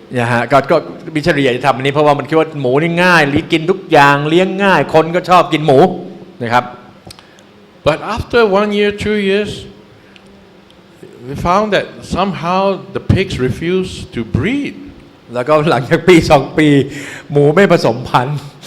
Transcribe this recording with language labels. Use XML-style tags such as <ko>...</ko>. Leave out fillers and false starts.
<th>นะฮะก็มิชลีอยากจะทำอันนี้เพราะว่ามันคิดว่าหมูนี่ง่ายกินทุกอย่างเลี้ยงง่ายคนก็ชอบกินหมูนะครับ</th> <en>But after 1 year, 2 years, we found that somehow the pigs refuse to breed.</en> <th>แล้วก็หลังจากปี2 ปีหมูไม่ผสมพันธุ์</th>